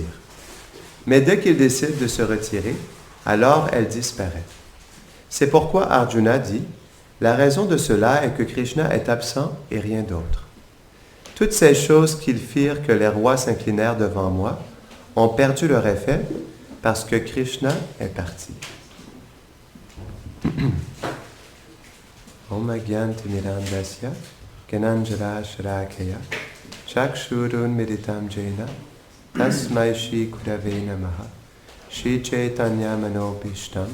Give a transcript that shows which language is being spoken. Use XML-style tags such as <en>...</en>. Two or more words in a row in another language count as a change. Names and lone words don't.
<fr>Mais dès qu'il décide de se retirer, alors elle disparaît. C'est pourquoi Arjuna dit, la raison de cela est que Krishna est absent et rien d'autre. Toutes ces choses qu'ils firent que les rois s'inclinèrent devant moi ont perdu leur effet parce que Krishna est parti.</fr> <sa>Om Agyantimirandasya Gananjara Shrakaya Chakshurun Meditam Jena Tasmai Shri Kurave Namaha Shri Chaitanya Manopishtam</sa>